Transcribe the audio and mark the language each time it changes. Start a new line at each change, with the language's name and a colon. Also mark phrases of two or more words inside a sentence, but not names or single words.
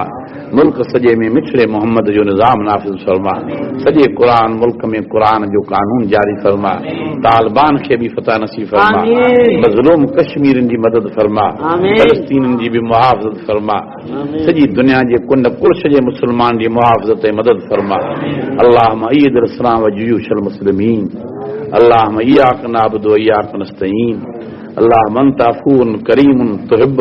Sindhi: मुल्क सॼे में मिठड़े मोहम्मद जो निज़ाम नाफ़िज़ फरमा, सॼे क़ुरान मुल्क में क़ुरान जो कानून जारी फरमा, तालिबान खे बि फतह नसीब फरमा, मज़लूम कश्मीरनि जी मदद फरमा, फ़लस्तीननि जी बि मुहाफ़िज़त फरमा, सॼी दुनिया जे कुन कुर्श जे मुस्लमान जी मुहाफ़िज़त ऐं मदद फरमा।
Arabic: اللهم أيد الإسلام و جيوش المسلمين، اللهم إياك نعبد و إياك نستعين، اللهم أنت عفو كريم تحب